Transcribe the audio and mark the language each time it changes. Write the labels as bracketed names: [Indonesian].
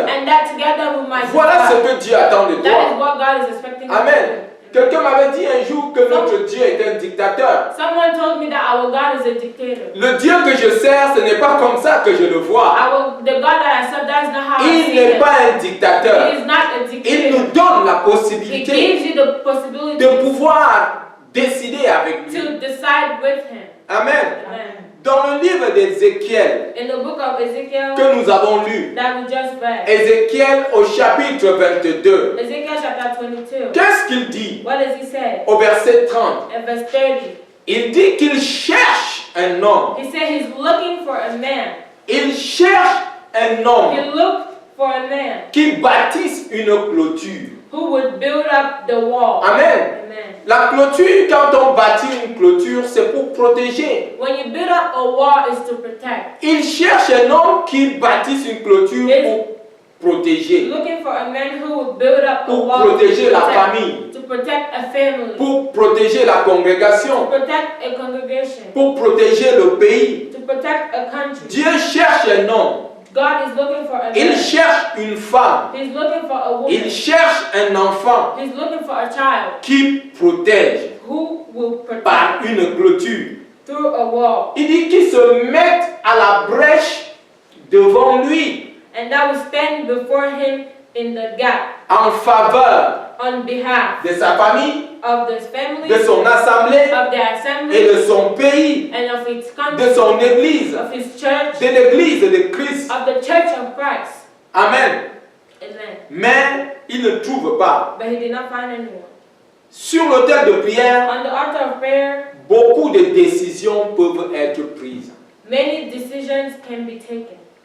[English] And that together we might [French] Voilà ce [English] decide. [French] que Dieu attend de [English] That is [French] toi. [English] what God is expecting us to Amen. do. [French] Quelqu'un m'avait dit un jour que notre Dieu est un dictateur. [English] Someone told me that our God is a dictator. [French] Le Dieu que je sers, ce n'est pas comme ça que je le vois. [English] The God that I serve, that is not how I [French] Il [English] see [French] n'est [English] him. [French] pas un dictateur. [English] He is not a [French] Il [English] dictator. [French] nous donne la [English] He [French] possibilité [English] gives you the possibility [French] de pouvoir décider avec lui. [English] to decide with him. Amen. Amen. [French] Dans le livre d'Ézéchiel [English] In the book of Ezekiel [French] que nous avons lu, [English] that we just read, [French] Ézéchiel au chapitre 22, [English] Ezekiel chapter 22, [French] qu'est-ce qu'il dit [English] what does he say? [French] au verset 30? [English] In verse 30, [French] Il dit qu'il cherche un homme. [English] he said he's looking for a man. [French] Il cherche un homme [English] He looked for a man [French] qui bâtisse une clôture. [English] who would build up the wall. Amen. Amen. [French] La clôture, quand on bâtit une clôture, c'est pour protéger. [English] When you build up a wall, is to protect. [French] Il cherche un homme qui bâtisse une clôture pour protéger, [English] Looking for a man who would build up a [French] pour [English] wall [French] protéger la famille, [English] to protect a family, [French] pour protéger la [English] to [French] congrégation, [English] protect a congregation, [French] pour protéger le pays. [English] to protect a country. [French] Dieu cherche un homme. [English] God is looking for a [French] Il [English] man. [French] cherche une femme. [English] He's looking for a woman. [French] Il cherche un enfant [English] He's looking for a child [French] qui protège [English] who will protect [French] par une clôture. [English] through a wall, [French] Il dit qu'il se mette à la brèche devant lui [English] and that will stand before him in the gap [French] en faveur [English] on behalf [French] de sa famille, [English] of the family, [French] de son assemblée [English] of their [French] et [English] assembly, [French] de son pays, [English] and of its [French] de [English] country, [French] son église, [English] of his church, [French] de l'église de Christ. [English] of the church of Christ. Amen. Amen. [French] Mais il ne trouve pas. [English] But he did not find anyone. [French] Sur l'autel de prière, [English] On the altar of prayer, [French] beaucoup de décisions peuvent être prises. [English] many decisions can be taken.